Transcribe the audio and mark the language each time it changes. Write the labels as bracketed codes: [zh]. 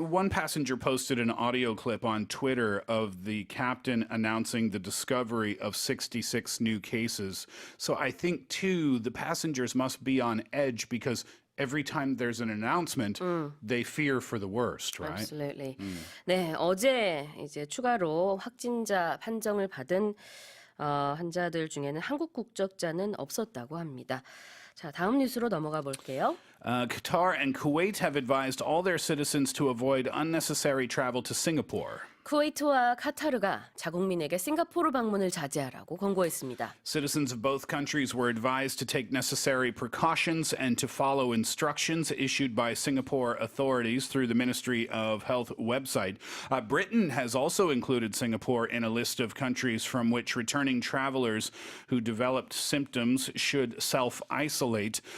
[en] one passenger posted an audio clip on Twitter of the captain announcing the discovery of 66 new cases. So I think, too, the passengers must be on edge because every time there's an announcement, they fear for the worst, right? Absolutely. [ko] 네, 어제 이제 추가로 확진자 판정을 받은 환자들 중에는 한국 국적자는 없었다고 합니다. 자, 다음 뉴스로 넘어가 볼게요. [en] Qatar and Kuwait have advised all their citizens to avoid unnecessary travel to Singapore. [ko] 쿠웨이트와 카타르가 자국민에게 싱가포르 방문을 자제하라고 권고했습니다. [en] Citizens of both countries were advised to take necessary precautions and to follow instructions issued by Singapore authorities through the Ministry of Health website. Britain has also included Singapore in a list of countries from which returning travelers who developed symptoms should self-isolate.